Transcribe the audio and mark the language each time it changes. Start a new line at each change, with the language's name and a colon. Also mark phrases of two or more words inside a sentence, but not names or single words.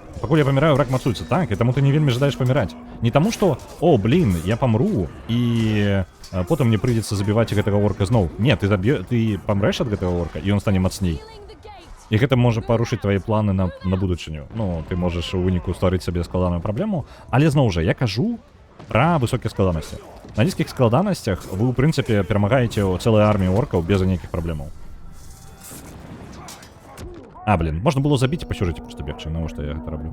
Belarusian: пакуль я паміраю, враг мацуецца, так, і таму ты не вельмі жадаеш паміраць. Не таму, што, о, блін, я памру, і потым мне прыйдзецца забіваць гэтага орка зноў. Не, ты памрэш ад гэтага орка, і ён стане мацней.
English: Sealing the gate.
Belarusian: І гэта можа парушыць твае планы на будучыню. Ну, ты можаш у выніку стварыць сабе складаную праблему, але зноў жа, я кажу пра высокія складанасці. На нізкіх складанасцях вы, у прынцыпе, перамагаеце цэлую армію оркаў без ніякіх праблемаў. А, блін, можна было забіць і па сюжэце проста бегчы, навошта я гэта раблю.